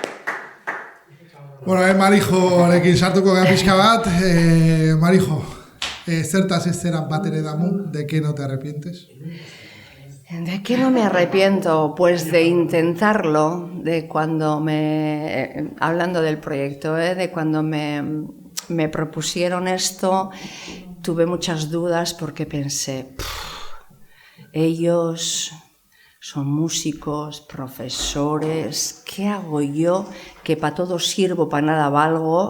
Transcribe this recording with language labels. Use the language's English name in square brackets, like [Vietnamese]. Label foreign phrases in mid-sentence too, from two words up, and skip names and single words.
[Basque] Bueno, Marijoarekin sartuko gara pixka bat. Marijo, zertaz ez zera bat ere damu, [Spanish] ¿de qué no te arrepientes? ¿De qué no me arrepiento? Pues de intentarlo, de cuando hablando del proyecto, de cuando me propusieron esto, tuve muchas dudas porque pensé, ellos son músicos, profesores, ¿qué hago yo que para todo sirvo, para nada valgo?